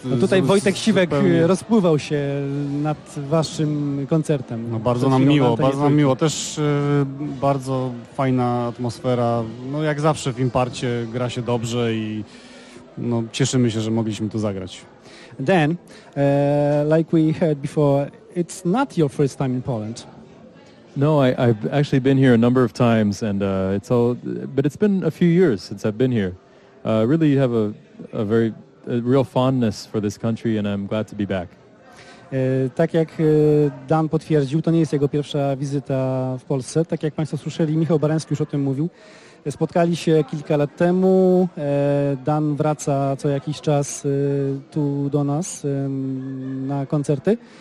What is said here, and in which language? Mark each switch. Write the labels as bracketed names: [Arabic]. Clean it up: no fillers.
[Polish] No tutaj Wojtek Siwek rozpływał się nad Waszym koncertem. No bardzo nam miło, bardzo nam miło. Też bardzo fajna atmosfera. No jak zawsze w Imparcie gra się dobrze i no cieszymy się, że mogliśmy tu zagrać. [English] Dan, like we heard before, it's not your first time in Poland. No, I've actually been here a number of times and it's all, but it's been a few years since I've been here. Really you have a real fondness for this country and I'm glad to be back. [Polish] Tak jak Dan potwierdził, to nie jest jego pierwsza wizyta w Polsce. Tak jak Państwo słyszeli, Michał Barański już o tym mówił. Spotkali się kilka lat temu. Dan wraca co jakiś czas tu do nas na koncerty.